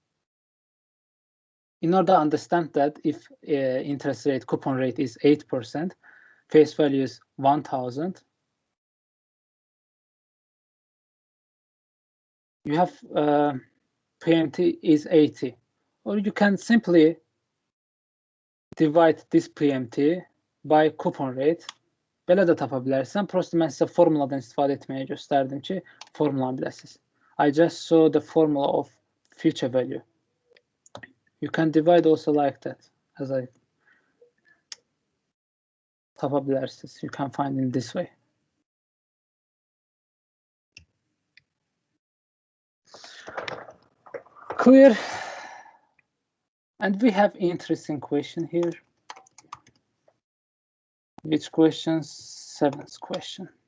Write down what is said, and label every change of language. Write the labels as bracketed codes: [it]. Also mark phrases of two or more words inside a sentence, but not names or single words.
[en] In order to understand that if interest rate, coupon rate is 8%, face value is 1000, you have PMT is 80, or you can simply divide this PMT by coupon rate. [az] Belə də tapa bilərsən. Prosto mən sizə formuladan istifadə etməyi göstərdim ki, formulanı biləsiniz. [en] I just saw the formula of future value. You can divide also like that, as I [az] tapa bilərsiniz. [en] You can find in this way. Clear? And we have interesting question here. Which question? 7th question.